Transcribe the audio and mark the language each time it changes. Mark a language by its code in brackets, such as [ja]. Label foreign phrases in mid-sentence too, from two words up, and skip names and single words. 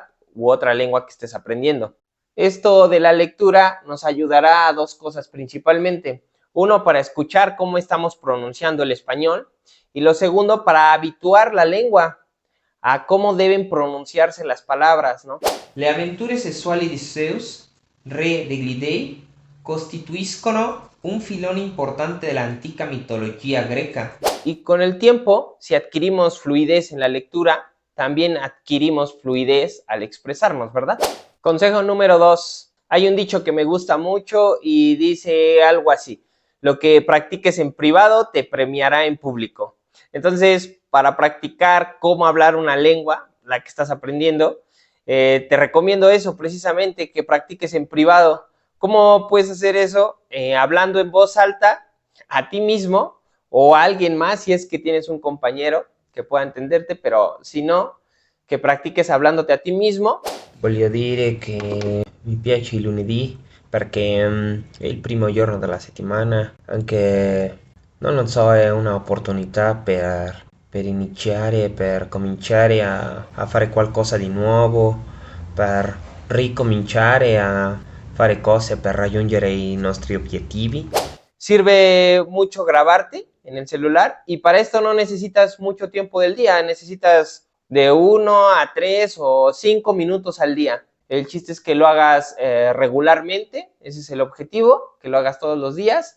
[es] U otra lengua que estés aprendiendo. Esto de la lectura nos ayudará a dos cosas principalmente. Uno, para escuchar cómo estamos pronunciando el español y lo segundo, para habituar la lengua a cómo deben pronunciarse las palabras, ¿no? [it] Le avventure sessuali di Zeus, re degli dei, costituiscono un filone importante della antica mitología greca. [es] Y con el tiempo, si adquirimos fluidez en la lectura, también adquirimos fluidez al expresarnos, ¿verdad? Consejo número 2. Hay un dicho que me gusta mucho y dice algo así: lo que practiques en privado te premiará en público. Entonces, para practicar cómo hablar una lengua, la que estás aprendiendo, te recomiendo eso precisamente, que practiques en privado. ¿Cómo puedes hacer eso? Hablando en voz alta a ti mismo o a alguien más si es que tienes un compañero que pueda entenderte, pero si no, che pratiques hablándote a ti mismo. [it] Voglio dire che mi piace il lunedì perché è il primo giorno della settimana, anche non lo so, è un'opportunità per iniziare, per cominciare a fare qualcosa di nuovo, per ricominciare a fare cose per raggiungere i nostri obiettivi. [es] Sirve mucho grabarte en el celular y para esto no necesitas mucho tiempo del día, necesitas de 1 a 3 o 5 minutos al día. El chiste es que lo hagas regularmente, ese es el objetivo, que lo hagas todos los días.